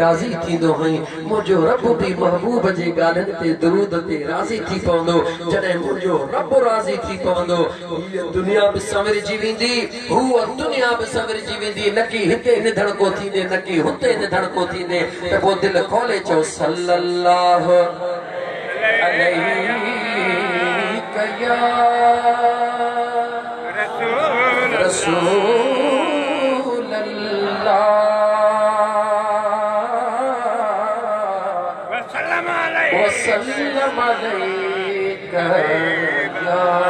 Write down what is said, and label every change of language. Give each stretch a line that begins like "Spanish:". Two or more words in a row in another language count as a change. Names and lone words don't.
Sindhi: राज़ी थींदो आहीं मुंहिंजो रब बि महबूब जे ॻाल्हियुनि ते दुरूद ते राज़ी थी पवंदो जॾहिं मुंहिंजो रब राज़ी थी पवंदो दुनिया बि संवरजी वेंदी हूअ दुनिया बि संवरजी वेंदी न की हिते निधण को थींदे न की हुते निधण को थींदे त पोइ दिलि खोले चओ
Arabic: صلى الله عليه رسول الله وسلم عليك يا